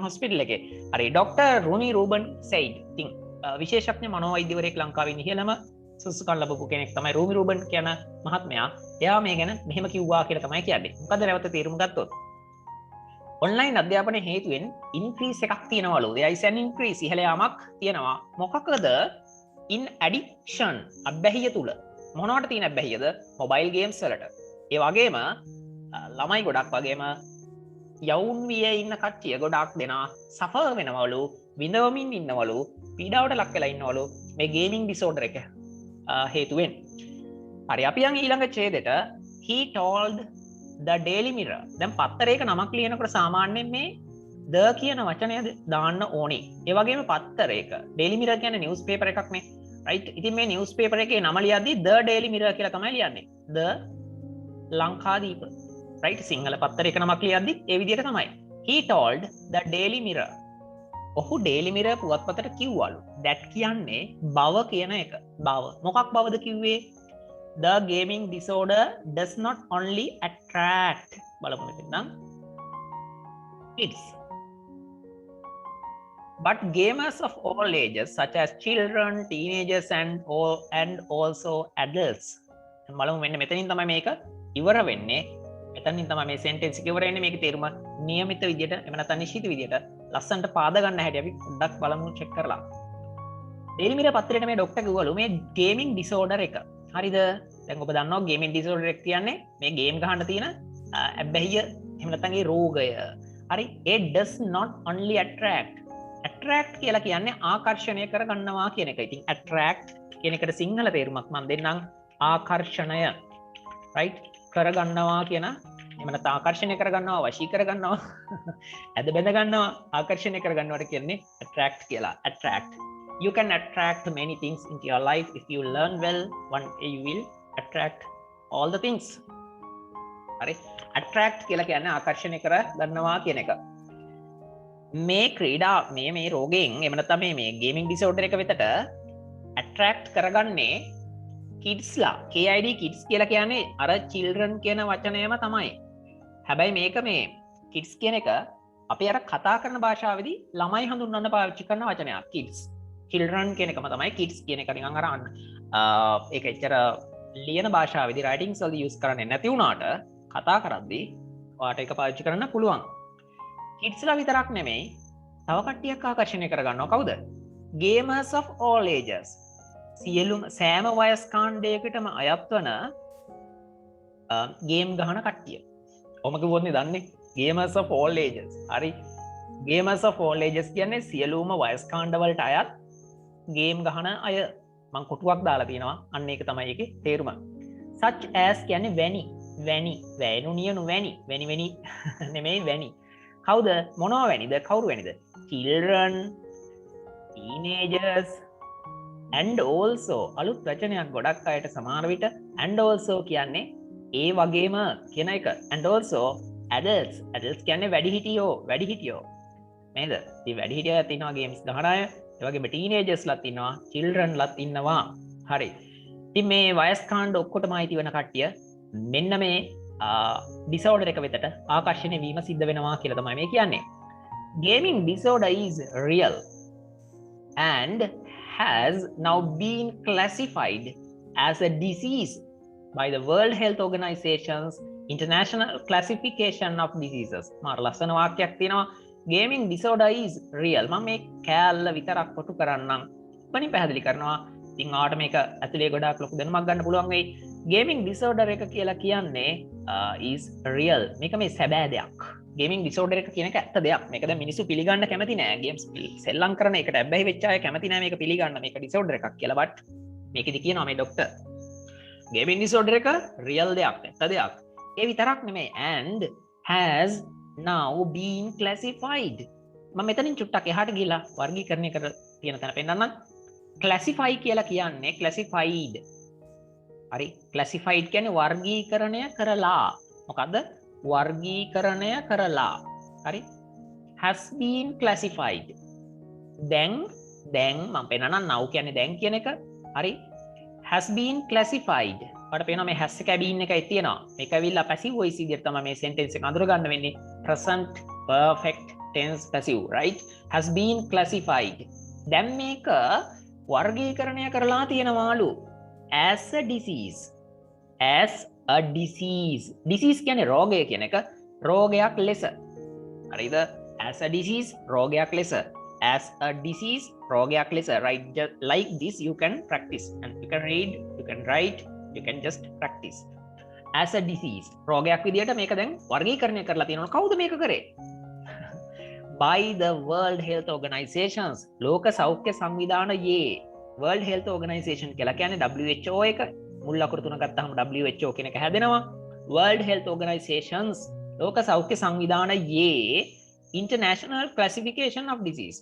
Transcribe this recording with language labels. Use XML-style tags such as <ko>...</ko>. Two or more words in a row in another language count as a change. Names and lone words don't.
<si>හොස්පිටල් එකේ හරි ડોක්ටර් රූමි රූබන් සෙයිඩ් ඉතින් විශේෂඥ මනෝවෛද්‍යවරයෙක් ලංකාවේ ඉහළම සුසුකන් ලැබපු කෙනෙක් තමයි රූමි රූබන් කියන මහත්මයා එයා මේ ගැන මෙහෙම කිව්වා කියලා තමයි කියන්නේ මොකද නැවත තීරුම ගත්තොත් ඔන්ලයින් අධ්‍යාපනයේ හේතුවෙන් ඉන්ක්‍රීස් එකක් තියෙනවලු</si> <en>there is an increase</en> <si>ඉහළ යාමක් තියෙනවා මොකකද</si> <en>in addiction</en> <si>අබ්බැහිය තුල මොනවට තියෙන අබ්බැහියද</si> <en>mobile games</en> <si>වලට ඒ වගේම ළමයි ගොඩක් වගේම යවුන් වියේ ඉන්න කට්ටිය ගොඩක් දෙනා සෆර් වෙනවලු විඳවමින් ඉන්නවලු පීඩාවට ලක් වෙලා ඉන්නවලු මේ</si> <en>gaming disorder</en> <si>එක හේතුවෙන් හරි අපි යන් ඊළඟ ඡේදෙට</si> <en>he told the daily mirror</en> <si>දැන් පත්තරයක නමක් ලියනකොට සාමාන්‍යයෙන් මේ the කියන වචනය දාන්න ඕනේ ඒ වගේම පත්තරයක daily mirror කියන්නේ</si> <en>news paper</en> <si>එකක් නේ රයිට් ඉතින් මේ</si> <en>news paper</en> <si>එකේ නම ලියද්දි the daily mirror කියලා තමයි ලියන්නේ the ලංකාදීප රයිට් සිංහල පත්තරයක නමක් ලියද්දි ඒ විදිහට තමයි</si> <en>he told the daily mirror</en> <si>ඔහු daily mirror පුවත්පතට කිව්වලු that කියන්නේ බව කියන එක බව මොකක් බවද කිව්වේ</si> <en>the gaming disorder does not only attract</en> <si>බලමු මෙතන</si> <en>kids But gamers of all ages, such as children, teenagers, and also adults.</en> <si>බලමු මෙන්න මෙතනින් තමයි මේක ඉවර වෙන්නේ. මෙතනින් තමයි මේ sentence එක ඉවර වෙන්නේ. මේකේ තේරුම નિયમિત විදියට එහෙම නැත්නම් නිශ්චිත විදියට ලස්සනට පාද ගන්න හැටි අපි පොඩ්ඩක් බලමු චෙක් කරලා. Daily Mirror පත්‍රයට මේ ડોක්ටර් කිව්වලු මේ</si> <en>gaming disorder</en> <si>එක. හරිද? දැන් ඔබ දන්නවා</si> <en>gaming disorder</en> <si>එක කියන්නේ මේ ගේම් ගහන්න තියෙන ඇබ්බැහිය එහෙම නැත්නම් ඒ රෝගය. හරි?</si> <en>it does not only attract</en> <si>කියලා කියන්නේ ආකර්ෂණය කරගන්නවා කියන එක. ඉතින් attract කියන එකට සිංහල තේරුමක් මම දෙන්නම්. ආකර්ෂණය. right? කරගන්නවා කියන එහෙම නැත්නම් ආකර්ෂණය කරගන්නවා, වශී කරගන්නවා, ඇද බැඳ ගන්නවා, ආකර්ෂණය කරගන්නවට කියන්නේ attract කියලා. attract.</si> <en>You can attract many things into your life if you learn well. One day you will attract all the things.</en> <si>හරි? attract කියලා කියන්නේ ආකර්ෂණය කරගන්නවා කියන එක. මේ ක්‍රීඩා මේ රෝගයෙන් එහෙම නැත්නම් මේ</si> <en>gaming disorder</en> <si>එක වෙතට ඇට්‍රැක්ට් කරගන්නේ කිඩ්ස්ලා. KID කිඩ්ස් කියලා කියන්නේ අර children කියන වචනයම තමයි. හැබැයි මේක මේ කිඩ්ස් කියන එක අපි අර කතා කරන භාෂාවේදී ළමයි හඳුන්වන්න පාවිච්චි කරන වචනයක්. කිඩ්ස්. children කියන එකම තමයි කිඩ්ස් කියන එක නිකන් අර ඒක එච්චර ලියන භාෂාවේදී writings වලදී use කරන්නේ නැති වුණාට කතා කරද්දී ඔයාට ඒක පාවිච්චි කරන්න පුළුවන්. කිඩ්ස්ලා විතරක් නෙමෙයි තව කට්ටියක් ආකර්ෂණය කරගන්නවා. කවුද?</si> <en>gamers of all ages.</en> <si>සියලුම සෑම වයස් කාණ්ඩයකටම අයත් වන ගේම් ගහන කට්ටිය. ඔම කිව්වොත් නේ දන්නේ</si> <en>gamers of all ages.</en> <si>හරි.</si> <en>gamers of all ages</en> <si>කියන්නේ සියලුම වයස් කාණ්ඩ වලට අයත් ගේම් ගහන අය. මම කොටුවක් දාලා තියෙනවා. අන්න ඒක තමයි ඒකේ තේරුම.</si> <en>such as</en> <si>කියන්නේ වැනි වැනු නියනු වැනි නෙමෙයි වැනි. කවුද? මොනවා වැනිද? කවුරු වැනිද?</si> <en>children, teenagers, and also</en> <si>අලුත් වචනයක් ගොඩක් අයට සමහර විට</si> <en>and also</en> <si>කියන්නේ ඒ වගේම කියන එක.</si> <en>and also adults</en> <si>කියන්නේ වැඩිහිටියෝ නේද? ඉතින් වැඩිහිටියෝත් ඉන්නවා games ගහන අය. ඒ වගේම teenagers ලත් ඉන්නවා, children ලත් ඉන්නවා. හරි. ඉතින් මේ වයස් කාණ්ඩ ඔක්කොටම අයිති වෙන කට්ටිය මෙන්න මේ disorder එක වෙතට ආකර්ෂණය වීම සිද්ධ වෙනවා කියලා තමයි මේ කියන්නේ.</si> <en>Gaming disorder is real and has now been classified as a disease by the World Health Organization's International Classification of Diseases.</en> <si>මාර ලස්සන වාක්‍යයක් තියෙනවා.</si> <en>Gaming disorder is real.</en> <si>මම මේ කෑල්ල විතරක් කොටු කරන්නම්. ඉතින් පැහැදිලි කරනවා. ඉතින් ආවට මේක ඇතුලේ ගොඩාක් ලොකු දැනුමක් ගන්න පුළුවන් වෙයි.</si> <en>Gaming disorder</en> <si>එක කියලා කියන්නේ</si> <en>is real.</en> <si>මේක මේ සැබෑ දෙයක්.</si> <en>Gaming disorder</en> <si>එක කියන එක ඇත්ත දෙයක්. මේක දැන් මිනිස්සු පිළිගන්න කැමති නෑ. games සෙල්ලම් කරන එකට ඇබ්බැහි වෙච්ච අය කැමති නෑ මේක පිළිගන්න. මේක disorder එකක් කියලා. but මේකෙදි කියනවා මේ ડોක්ටර්</si> <en>gaming disorder</en> <si>එක real දෙයක්, ඇත්ත දෙයක්. ඒ විතරක් නෙමෙයි</si> <en>and has now been classified.</en> <si>මම මෙතනින් චුට්ටක් එහාට ගිහලා වර්ගීකරණය කර තියෙන තැන පෙන්නන්නම්. classify කියලා කියන්නේ classified. හරි. classified කියන්නේ වර්ගීකරණය කරලා. මොකද්ද? වර්ගීකරණය කරලා. හරි.</si> <en>has been classified.</en> <si>දැන් මම පෙන්නන්නම් now කියන්නේ දැන් කියන එක. හරි.</si> <en>has been classified.</en> <si>ඔයාලට පේනවා මේ has එක been එකයි තියෙනවා. මේක ඇවිල්ලා</si> <en>passive voice</en> <si>විදිහට තමයි මේ sentence එක අඳුර ගන්න වෙන්නේ.</si> <en>present perfect tense passive, right? has been classified.</en> <si>දැන් මේක වර්ගීකරණය කරලා තියෙනවාලු</si> <en>as a disease.</en> <si>disease කියන්නේ රෝගය කියන එක. රෝගයක් ලෙස. හරිද?</si> <en>as a disease</en> <si>රෝගයක් ලෙස.</si> <en>as a disease</en> <si>රෝගයක් ලෙස. right?</si> <en>Just like this you can practice and you can read, you can write, you can just practice. as a disease</en> <si>රෝගයක් විදිහට මේක දැන් වර්ගීකරණය කරලා තියෙනවා. කවුද මේක කරේ?</si> <en>by the World Health Organizations.</en> <si>ලෝක සෞඛ්‍ය සංවිධානයේ. World Health Organization කියලා කියන්නේ WHO එක. මුල් අකුරු තුන ගත්තාම WHO කියන එක හැදෙනවා.</si> <en>World Health Organizations</en> <si>ලෝක සෞඛ්‍ය සංවිධානයේ</si> <en>International Classification of Disease.</en>